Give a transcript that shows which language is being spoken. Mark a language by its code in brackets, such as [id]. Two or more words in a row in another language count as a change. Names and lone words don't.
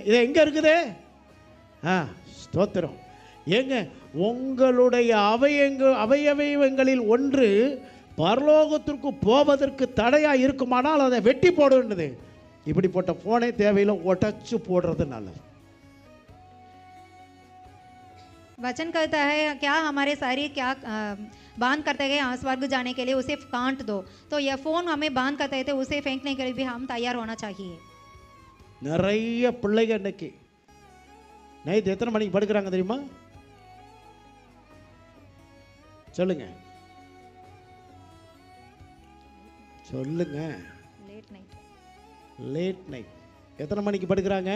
[ta] இது எங்க இருக்குது? ஸ்தோத்திரம். ஏங்க, உங்களுடைய அவயவங்களில் ஒன்று பரலோகத்திற்கு போவதற்கு தடையா இருக்குமானால் அதை வெட்டி போடுன்றது. இப்படி போட்ட போனே தேவையில்லை, உடைச்சு போடுறது நல்லது. [hi] वचन कहता है क्या हमारे शरीर क्या बांध करते गए स्वर्ग जाने के लिए उसे काट दो, तो यह फोन हमें बांध करते थे, उसे फेंकने के लिए भी हम तैयार होना चाहिए. [ta] நிறைய பிள்ளைங்க இன்னைக்கு நைட் எத்தனை மணிக்கு படுக்கிறாங்க தெரியுமா? சொல்லுங்க, சொல்லுங்க. [en] Late night. [ta] எத்தனை மணிக்கு படுக்கிறாங்க?